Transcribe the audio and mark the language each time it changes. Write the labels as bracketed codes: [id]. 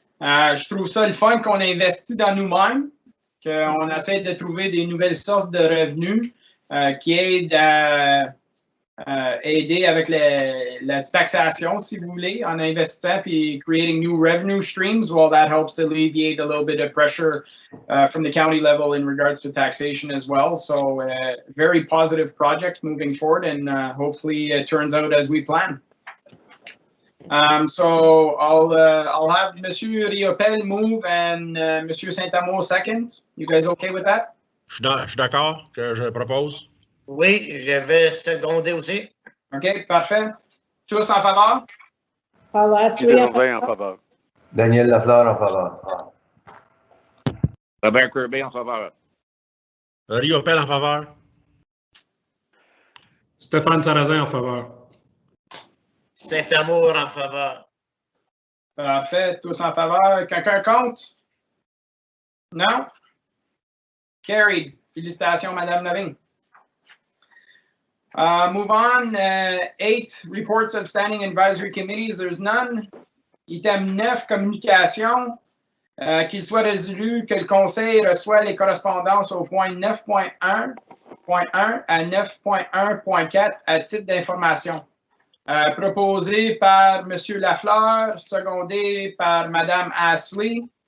[fr] Je trouve ça le fun qu'on investit dans nous-mêmes, qu'on essaie de trouver des nouvelles sources de revenus qui aident à aider avec la taxation, si vous voulez, en investissant puis [en] creating new revenue streams. Well, that helps alleviate a little bit of pressure from the county level in regards to taxation as well. So, very positive project moving forward, and hopefully it turns out as we plan. So I'll have Monsieur Riopel move and Monsieur Saint-Amour second. You guys okay with that? [fr] Je suis d'accord, que je propose. Oui, je vais seconder aussi. OK, parfait. Tous en faveur? Desjardins en faveur. Daniel Lafleur en faveur. Robert Kirby en faveur. Riopel en faveur. Stéphane Sarrazin en faveur. Saint-Amour en faveur. Parfait, tous en faveur. Quelqu'un contre? Non? Carried. Félicitations, Madame Lavigne. [en] Move on. 8, reports of standing advisory committees. There's none. Item 9, communication. [fr] Qu'il soit résolu que le Conseil reçoit les correspondances au point 9.1 à 9.1.4 à titre d'information. Proposé par M. Lafleur, secondé par Mme Ashley.